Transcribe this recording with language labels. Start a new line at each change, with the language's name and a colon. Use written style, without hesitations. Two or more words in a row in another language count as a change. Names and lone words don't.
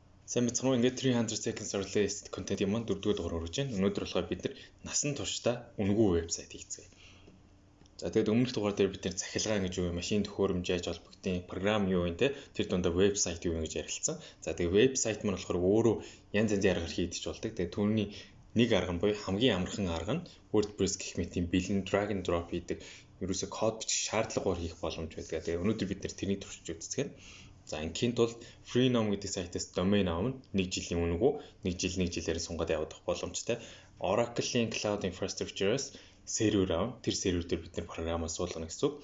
Mongolian: Сайн мэцхан ингээд
English: 300 seconds or less
Mongolian: контент юм 4-р дугаар орж байна. Өнөөдөр болохоор бид нар насан туршдаа үнэгүй вебсайт хийцгээе. За тэгээд өмнөх дугаар дээр бид нар цахилгаан гэж юу вэ? Машин төхөөрөмж яаж холбогдсон, програм юу вэ те? Тэр дундаа вебсайт юу вэ гэж ярилцсан. За тэгээд вебсайт маань болохоор өөрөө янз янзын аргаар хийдэж болдог. Тэгээд түүний нэг арга нь буюу хамгийн амархан арга нь WordPress гэх мэт тийм бэлэн
English: drag and drop
Mongolian: хийдэг. Ерөөсө код бичих шаардлагагүй хийх боломж байдаг. Тэгээд өнөөдөр бид нар тэрний туршиж үзцгээе. За ингийн тулд Freenom гэдэг сайтаас domain авна 1 жилийн үнэгүй 1 жилээр сунгаад явах боломжтой. Oracle-ийн Cloud Infrastructure-аас сервер авна. Тэр сервер дээр бид нар програмаа суулгана гэсэн үг.